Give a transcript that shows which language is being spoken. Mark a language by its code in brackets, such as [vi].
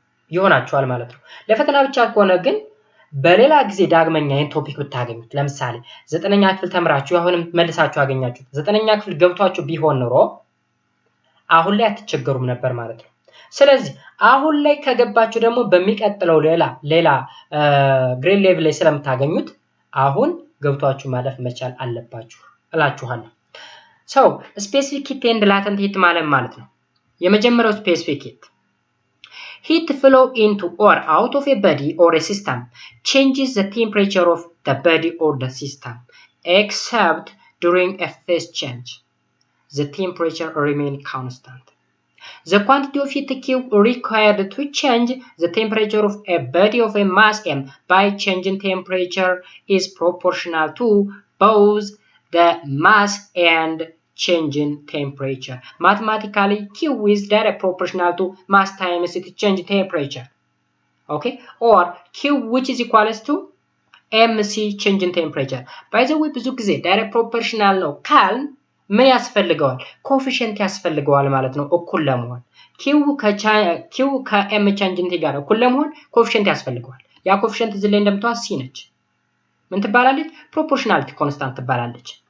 [am] ይሆናችኋል ማለት ነው ለፈተና ብቻ ከሆነ ግን በሌላ ጊዜ ዳግመኛ ይሄን ቶፒክ ብታገኙት ለምሳሌ 9ኛ ክፍል ተምራችሁ አሁንም መልሳችሁ አገኛችሁ 9ኛ ክፍል ገብቷችሁ ቢሆን ኖሮ አሁን ላይ አትቸገሩም ነበር ማለት ነው ስለዚህ አሁን ላይ ከገባችሁ ደግሞ በሚቀጥለው ሌላ ግሬድ ሌቭል ላይ ስለምታገኙት አሁን ገብቷችሁ ማለፍ መቻል አለባችሁ እላችኋለሁ [en] so specific heat and latent heat [am] ማለት ነው የመጀመሪያው specific [en] heat flow into or out of a body or a system changes the temperature of the body or the system except during a phase change the temperature remain constant. The quantity of heat Q required to change the temperature of a body of a mass M by changing temperature is proportional to both the mass and changing temperature. Mathematically, Q is direct proportional to mass times its change temperature. Okay? Or Q which is equals to MC changing temperature. [am] By the way, ብዙ ጊዜ direct proportional ነው ካልን ምን ያስፈልገዋል ኮኤፊሺየንት ያስፈልገዋል ማለት ነው እኩል ለመሆን q ከm ቻንጅንት ጋር እኩል ለመሆን ኮኤፊሺየንት ያስፈልገዋል ያ ኮኤፊሺየንት እዚህ ላይ እንደምታውቁት c ነች ምን ትባላለች ፕሮፖርሽናሊቲ ኮንስታንት ትባላለች